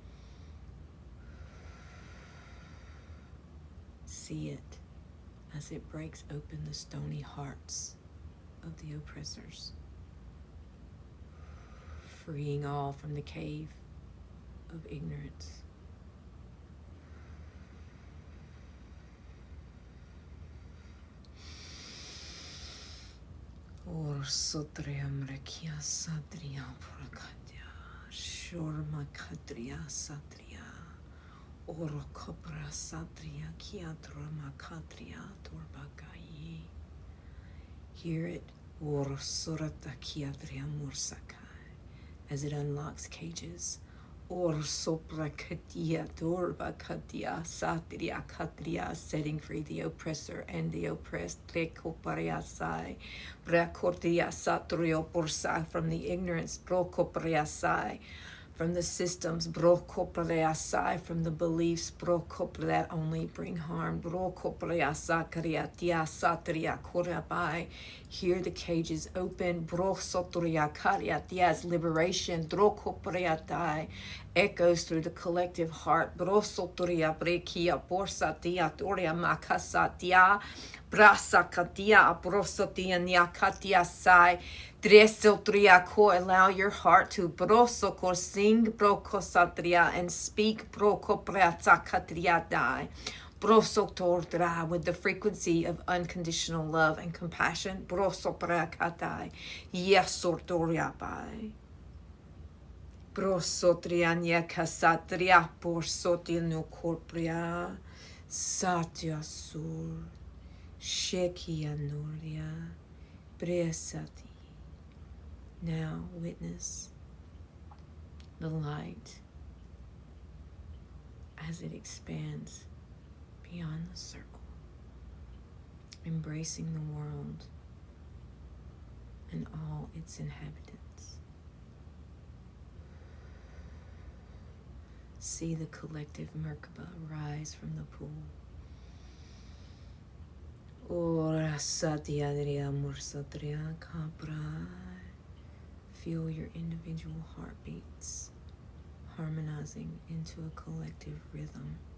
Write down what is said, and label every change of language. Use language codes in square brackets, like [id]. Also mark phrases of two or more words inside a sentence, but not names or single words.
[en] See it as it breaks open the stony hearts of the oppressors, freeing all from the cave of ignorance. Or sotriam rekia satria purakatya, shorma katria satria, oro kopra satria kiatrama katria torbakai. Hear it, or surata kiatria mursakai, as it unlocks cages. Or sopra katia torba katia satria katria, setting free the oppressor and the oppressed. Rekopariasai, brakortia satrio porsa, from the ignorance, brokopariasai, from the systems, brokopariasai, from the beliefs, brokop that only bring harm, brokopariasa kariatia satria korabai. Hear the cages open, brosotria kariatias, liberation, drokopariatai, echoes through the collective heart. Brosotoria brekia borsatia toria makasatia brasakatia brosotia niakatia sai dresotria ko. Allow your heart to brosokor sing brokosatria and speak brokopratsakatria dai. Brosotordra, with the frequency of unconditional love and compassion. Brosoprakatai yesortoria bai. Brosotriania casatria borsotino corpria satya sur shekia noria bresati. Now witness the light as it expands beyond the circle, embracing the world and all its inhabitants. See the collective Merkaba rise from the pool. Ora satyadriya mursatria kapra. Feel your individual heartbeats harmonizing into a collective rhythm.